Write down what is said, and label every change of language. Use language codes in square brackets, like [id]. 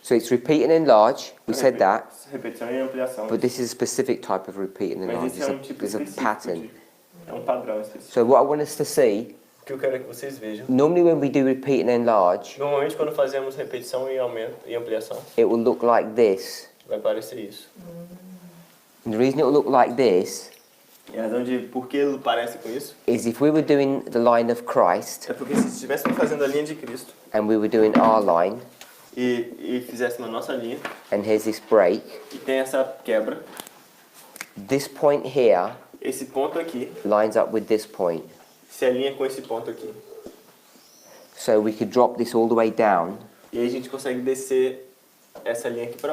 [en] So it's repeat and enlarge. We said that. [pt] Repetição e ampliação. [en] But this is a specific type of repeat and [pt] Mas [en] enlarge. [pt] esse é um tipo [en] There's a [pt] específico [en] pattern. [pt] é um padrão específico. [en] So what I want us to see, [pt] O que eu quero que vocês vejam. [en] normally when we do repeat and enlarge, [pt] Normalmente quando fazemos repetição e aumento e ampliação, [en] it will look like this. [pt] vai parecer isso. [en] And the reason it will look like this [pt] E a razão de por que ele parece com isso [en] is if we were doing the line of Christ [pt] é porque se estivéssemos fazendo a linha de Cristo [en] and we were doing our line, [pt] e fizéssemos a nossa linha [en] and here's this break, [pt] e tem essa quebra, [en] this point here [pt] esse ponto aqui [en] lines up with this point. [pt] se alinha com esse ponto aqui. [en] So we could drop this all the way down [pt] E aí a gente consegue descer essa linha aqui para